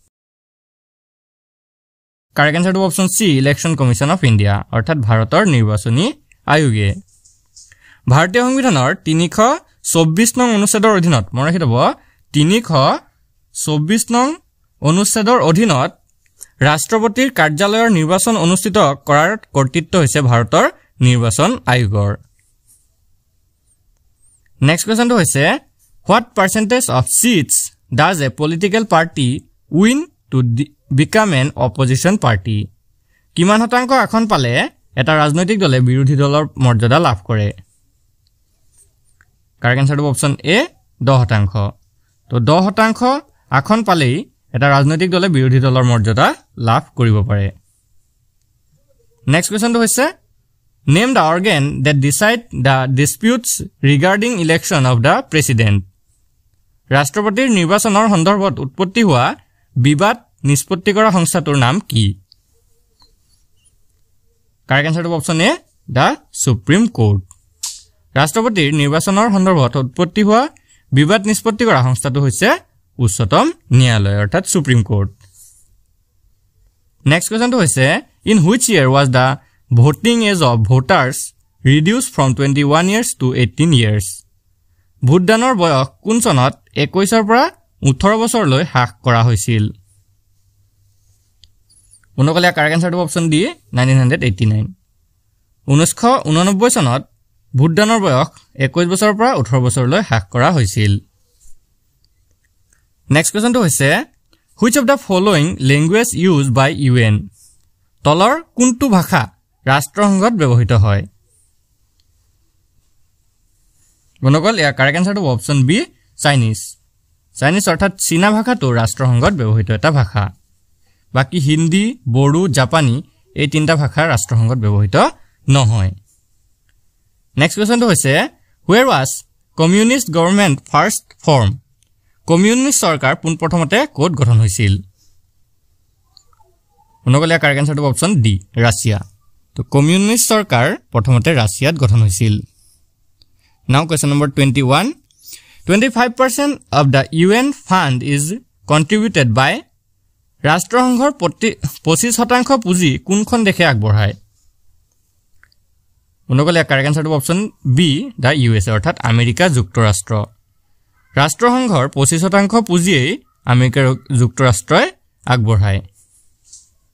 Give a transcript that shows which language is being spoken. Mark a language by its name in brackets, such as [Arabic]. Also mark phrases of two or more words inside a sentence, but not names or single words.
[English] correct answer option C Election Commission of India [Assamese] অৰ্থাৎ ভাৰতৰ নিৰ্বাচনী আয়োগে ভাৰতীয় সংবিধানৰ 324 নং অনুচ্ছেদৰ অধীনত মনত ৰাখি থব 324 নং অনুচ্ছেদৰ অধীনত ৰাষ্ট্ৰপতিৰ কাৰ্যালয়ৰ নিৰ্বাচন অনুষ্ঠিত কৰাৰ কৰ্তৃত্ব হৈছে ভাৰতৰ নিৰ্বাচন আয়োগৰ [English] next question হৈছে what percentage of seats does a political party win to become an opposition party কিমান [Assamese] শতাংশ আসন পালে এটা ৰাজনৈতিক দলে বিৰোধী দলৰ মৰ্যাদা লাভ কৰে [English] correct answer option A [Assamese] 10% তো 10% আসন পালেই এটা ৰাজনৈতিক দলে বিৰোধী দলৰ মৰ্যাদা লাভ কৰিব পাৰে [English] next question [Assamese] হৈছে [English] name the organ that decide the disputes regarding election of the president [Assamese] ৰাষ্ট্ৰপতিৰ নিৰ্বাচনৰ সন্দৰ্ভত উৎপত্তি হোৱা বিবাদ নিষ্পত্তি কৰা সংস্থাটোৰ নাম কি [English] correct answer option A the Supreme Court [Assamese] ৰাষ্ট্ৰপতিৰ নিৰ্বাচনৰ সন্দৰ্ভত উৎপত্তি হোৱা বিবাদ নিষ্পত্তি কৰা সংস্থাটো হৈছে উচ্চতম ন্যায়ালয় অৰ্থাৎ সুপ্ৰিম কোৰ্ট [English] next question [Assamese] হৈছে [English] in which year was the voting age of voters reduced from 21 years to 18 years [Assamese] ভোটদানৰ বয়স কোন চনত 21 ৰ পৰা 18 বছৰলৈ হ্ৰাস কৰা হৈছিল বন্ধুসকল [English] correct answer option D [Assamese] 1989 1989 চনত ভোটদানৰ বয়স 21 বছৰৰ পৰা 18 বছৰলৈ হ্ৰাস কৰা হৈছিল [English] next question [Assamese] হৈছে [English] which of the following language used by UN [Assamese] তলৰ কোনটো ভাষা ৰাষ্ট্ৰসংঘত ব্যৱহৃত হয় বন্ধুসকল ইয়াৰ [English] correct answer option B Chinese [Assamese] অৰ্থাৎ চীনা ভাষাটো ৰাষ্ট্ৰসংঘত ব্যৱহৃত এটা ভাষা বাকি হিন্দী বড়ো জাপানী এই তিনটা ভাষা ৰাষ্ট্ৰসংঘত ব্যৱহৃত নহয় [English] next question [Assamese] হৈছে [English] where was communist government first formed [Assamese] কমিউনিষ্ট চৰকাৰ পোনপ্ৰথমতে ক'ত গঠন হৈছিল বন্ধুসকল ইয়াৰ [English] correct answer option D [Assamese] ৰাছিয়া তো কমিউনিষ্ট চৰকাৰ প্ৰথমতে ৰাছিয়াত গঠন হৈছিল [English] Now question number 21 25% of the UN fund is contributed by [Assamese] ৰাষ্ট্ৰসংঘৰ 25% পুঁজি কোনখন দেশে আগবঢ়ায় বন্ধুসকল ইয়াৰ [English] correct answer option B the USA [Assamese] অৰ্থাৎ আমেৰিকা যুক্তৰাষ্ট্ৰ ৰাষ্ট্ৰসংঘৰ 25% পুঁজিয়েই আমেৰিকা যুক্তৰাষ্ট্ৰই আগবঢ়ায়